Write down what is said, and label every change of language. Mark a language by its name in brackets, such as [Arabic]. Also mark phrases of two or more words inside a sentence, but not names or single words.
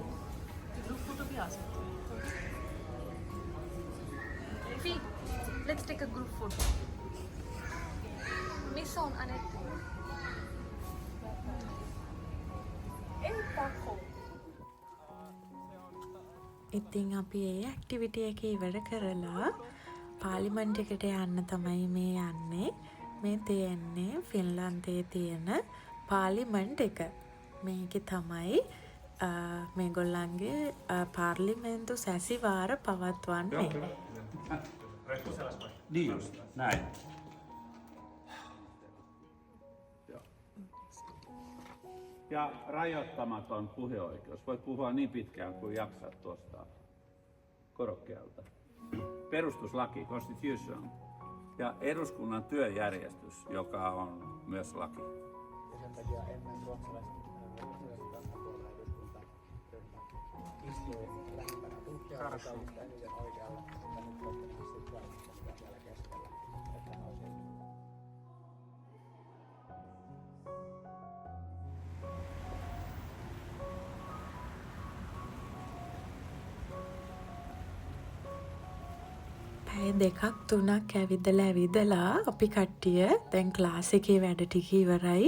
[English] Let's take take a group photo. [Finnish] Miss on Annette. [Sinhala] ඉතින් අපි ඒ ඇක්ටිවිටි එක ඉවර කරලා පාර්ලිමන්ට් එකට යන්න තමයි මේ යන්නේ. මේ තියෙන්නේ ෆින්ලන්තයේ තියෙන පාර්ලිමන්ට් එක. මේකේ තමයි මේගොල්ලන්ගේ පාර්ලිමේන්තු සැසිවාර පවත්වන්නේ. [Finnish] Niin just, näin. Ja rajoittamaton puheoikeus. Voit puhua niin pitkään kuin jaksat tuosta korokkeelta. Perustuslaki, constitution. Ja eduskunnan työjärjestys, joka on myös laki. Ja sen takia ennen ruotsalaiset tuolla eduskuntaryhmä istui lähimpänä tulkkia eniten oikealla, ja nyt toivottavasti sitten vielä keskellä, että ne olisi. [Sinhala] පැය 2-3 ඇවිදලා අපි කට්ටිය දැන් ක්ලාස් එකේ වැඩ ටික ඉවරයි.